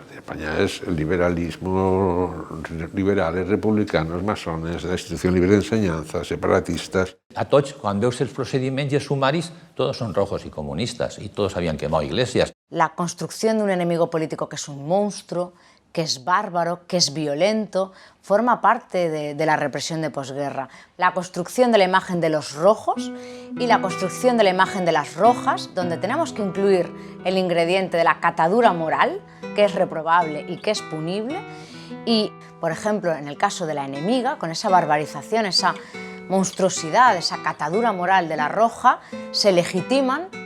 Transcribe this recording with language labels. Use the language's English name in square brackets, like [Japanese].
[Spanish] España es el liberalismo, liberales, republicanos, masones, la institución libre de enseñanza, separatistas. [Catalan] A tots, quan veus els procediments i els sumaris, tots són rojos i comunistas, [Spanish] y todos habían quemado iglesias. La construcción de un enemigo político que es un monstruo, que es bárbaro, que es violento, forma parte de la represión de posguerra. La construcción de la imagen de los rojos y la construcción de la imagen de las rojas, donde tenemos que incluir el ingrediente de la catadura moral, que es reprobable y que es punible, y, por ejemplo, en el caso de la enemiga, con esa barbarización, esa monstruosidad, esa catadura moral de la roja, se legitiman